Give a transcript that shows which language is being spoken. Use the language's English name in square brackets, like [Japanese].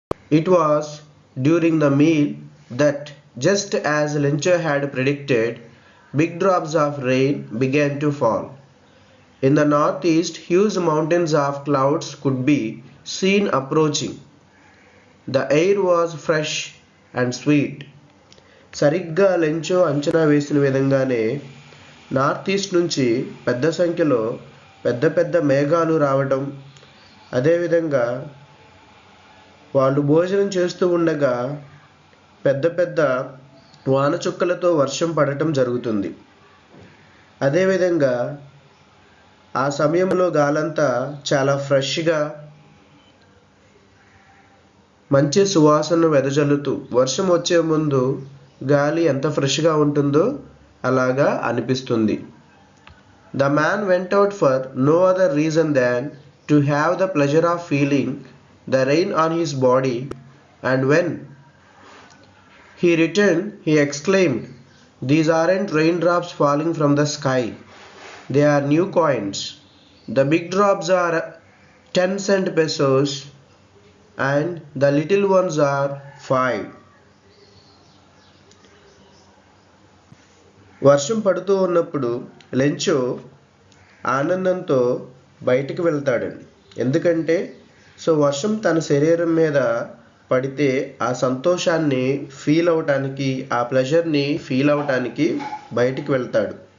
[English] It was during the meal that, just as Lencho had predicted, big drops of rain began to fall. In the northeast, huge mountains of clouds could be seen approaching. The air was fresh and sweet. [Telugu] సరిగ్గా Lencho అంచనా వేసిన విధంగానే north east నుంచి పెద్ద సంఖ్యలో పెద్ద పెద్ద మేఘాలు రావడం, అదేవిధంగా వాళ్ళు భోజనం చేస్తూ ఉండగా పెద్ద పెద్ద వాన చుక్కలతో వర్షం పడటం జరుగుతుంది. అదేవిధంగా ఆ సమయంలో గాలంతా చాలా ఫ్రెష్గా మంచి సువాసన వెదజల్లుతూ, వర్షం వచ్చే ముందు గాలి ఎంత ఫ్రెష్గా ఉంటుందో అలాగా అనిపిస్తుంది. [English] The man went out for no other reason than to have the pleasure of feeling the rain on his body, and when he returned, he exclaimed, "These aren't raindrops falling from the sky. They are new coins. The big drops are 10-cent pesos and the little ones are 5." [Telugu] వర్షం పడుతూ ఉన్నప్పుడు Lencho ఆనందంతో బయటికి వెళ్తాడండి. ఎందుకంటే వర్షం తన శరీరం మీద పడితే ఆ సంతోషాన్ని ఫీల్ అవటానికి, ఆ ప్లెజర్ని ఫీల్ అవటానికి బయటికి వెళ్తాడు.